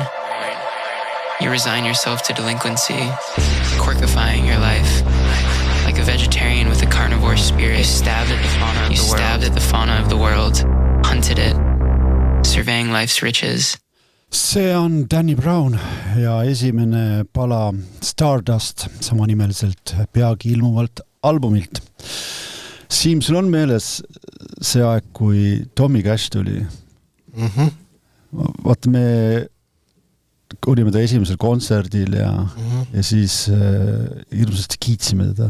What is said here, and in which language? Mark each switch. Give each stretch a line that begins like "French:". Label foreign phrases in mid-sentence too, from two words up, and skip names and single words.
English: You resign yourself to delinquency, corkifying your life. Like a vegetarian with a carnivore spirit, you stabbed at the fauna of the world, hunted it, surveying life's riches.
Estonian: See on Danny Brown ja esimene pala Stardust samanimeliselt peagi ilmuvalt albumilt. Siim, sul on meeles see aeg, kui Tommy Cash tuli? Vaata, me olime ta esimesel kontserdil ja siis hirmsasti kiitsime teda.